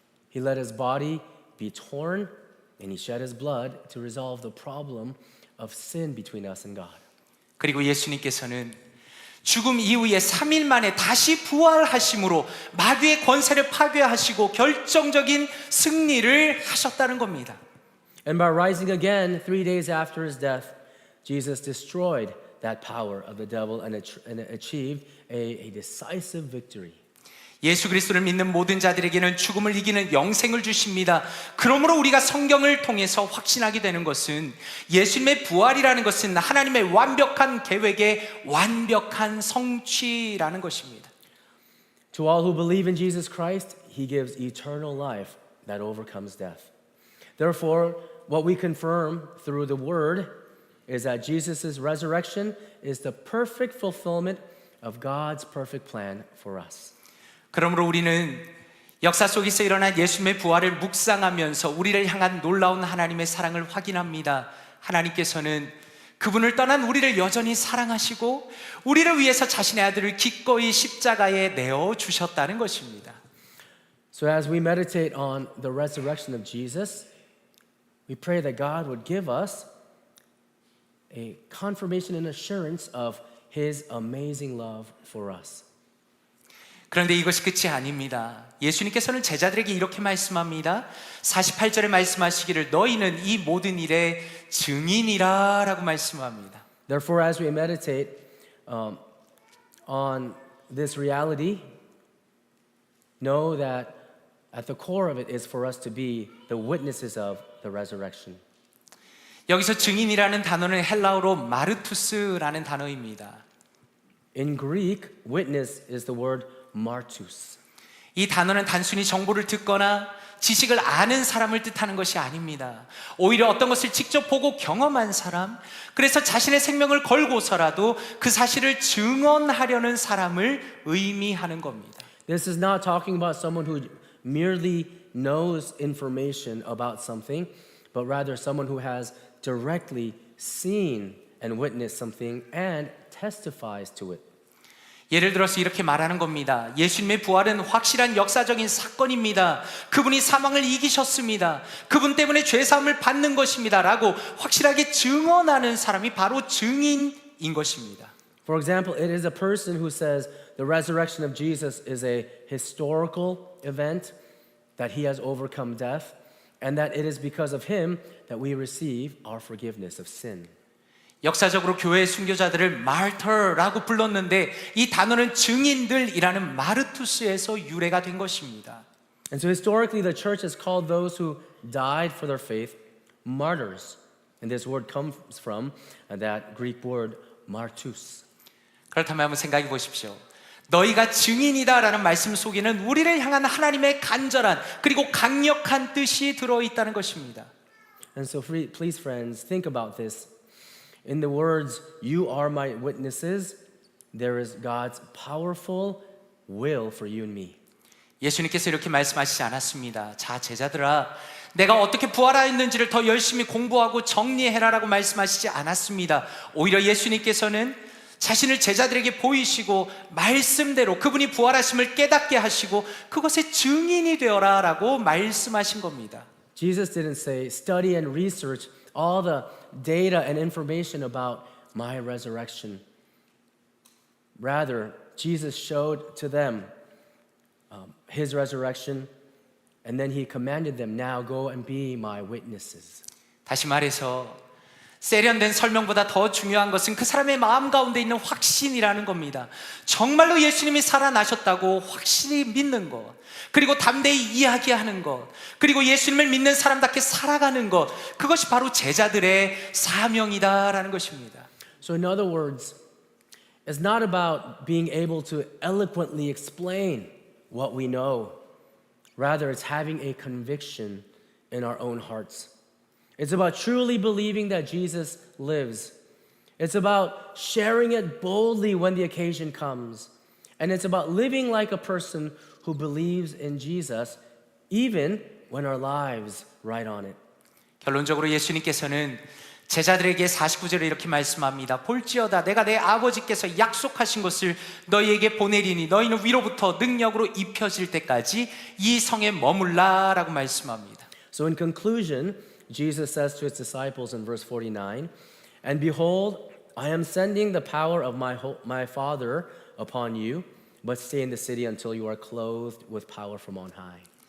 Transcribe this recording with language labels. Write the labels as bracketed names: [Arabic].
[English] He let his body be torn, and he shed his blood to resolve the problem of sin between us and God. [Korean] 그리고 예수님께서는 죽음 이후에 3일 만에 다시 부활하심으로 마귀의 권세를 파괴하시고 결정적인 승리를 하셨다는 겁니다. [English] And by rising again 3 days after his death, Jesus destroyed that power of the devil and achieved a decisive victory. [Korean] 예수 그리스도를 믿는 모든 자들에게는 죽음을 이기는 영생을 주십니다. 그러므로 우리가 성경을 통해서 확신하게 되는 것은 예수님의 부활이라는 것은 하나님의 완벽한 계획의 완벽한 성취라는 것입니다. [English] To all who believe in Jesus Christ, he gives eternal life that overcomes death. Therefore, what we confirm through the word is that Jesus' resurrection is the perfect fulfillment of God's perfect plan for us. [Korean] 그러므로 우리는 역사 속에서 일어난 예수님의 부활을 묵상하면서 우리를 향한 놀라운 하나님의 사랑을 확인합니다. 하나님께서는 그분을 떠난 우리를 여전히 사랑하시고 우리를 위해서 자신의 아들을 기꺼이 십자가에 내어 주셨다는 것입니다. [English] So as we meditate on the resurrection of Jesus, we pray that God would give us a confirmation and assurance of his amazing love for us. [Korean] 그런데 이것이 끝이 아닙니다. 예수님께서는 제자들에게 이렇게 말씀합니다. 48절에 말씀하시기를 너희는 이 모든 일의 증인이라 라고 말씀합니다. [English] Therefore, as we meditate on this reality, know that at the core of it is for us to be the witnesses of the resurrection. [Korean] 여기서 증인이라는 단어는 헬라어로 마르투스라는 단어입니다. [English] In Greek, witness is the word martus. [Korean] 이 단어는 단순히 정보를 듣거나 지식을 아는 사람을 뜻하는 것이 아닙니다. 오히려 어떤 것을 직접 보고 경험한 사람, 그래서 자신의 생명을 걸고서라도 그 사실을 증언하려는 사람을 의미하는 겁니다. [English] This is not talking about someone who merely knows information about something, but rather someone who has directly seen and witnessed something and testifies to it. [Korean] 예를 들어서 이렇게 말하는 겁니다. 예수님의 부활은 확실한 역사적인 사건입니다. 그분이 사망을 이기셨습니다. 그분 때문에 죄사함을 받는 것입니다. 라고 확실하게 증언하는 사람이 바로 증인인 것입니다. [English] For example, it is a person who says the resurrection of Jesus is a historical event, that he has overcome death, and that it is because of him that we receive our forgiveness of sin. [Korean] 역사적으로 교회의 순교자들을 martyr라고 불렀는데 이 단어는 증인들이라는 마르투스에서 유래가 된 것입니다. [English] And so historically the church has called those who died for their faith martyrs. And this word comes from that Greek word martus. [Korean] 그렇다면 한번 생각해 보십시오. 너희가 증인이다라는 말씀 속에는 우리를 향한 하나님의 간절한 그리고 강력한 뜻이 들어있다는 것입니다. [English] And so please friends, think about this. In the words, you are my witnesses, there is God's powerful will for you and me. [Korean] 예수님께서 이렇게 말씀하시지 않았습니다. 자, 제자들아, 내가 어떻게 부활하였는지를 더 열심히 공부하고 정리해라라고 말씀하시지 않았습니다. 오히려 예수님께서는 자신을 제자들에게 보이시고 말씀대로 그분이 부활하심을 깨닫게 하시고 그것의 증인이 되어라라고 말씀하신 겁니다. [English] Jesus didn't say, study and research all the data and information about my resurrection. Rather, Jesus showed to them his resurrection, and then he commanded them, now go and be my witnesses. [Korean] 다시 말해서 세련된 설명보다 더 중요한 것은 그 사람의 마음 가운데 있는 확신이라는 겁니다. 정말로 예수님이 살아나셨다고 확실히 믿는 것, 그리고 담대히 이야기하는 것, 그리고 예수님을 믿는 사람답게 살아가는 것, 그것이 바로 제자들의 사명이다라는 것입니다. [English] So in other words, it's not about being able to eloquently explain what we know. Rather, it's having a conviction in our own hearts. It's about truly believing that Jesus lives. It's about sharing it boldly when the occasion comes. And it's about living like a person who believes in Jesus even when our lives ride on it. [Korean] 결론적으로 예수님께서는 제자들에게 49절에 이렇게 말씀합니다. 볼지어다 내가 내 아버지께서 약속하신 것을 너희에게 보내리니 너희는 위로부터 능력으로 입혀질 때까지 이 성에 머물라라고 말씀합니다. [English] So in conclusion, Jesus says to his disciples in verse 49, and behold, I am sending the power of my Father upon you, but stay in the city until you are clothed with power from on high.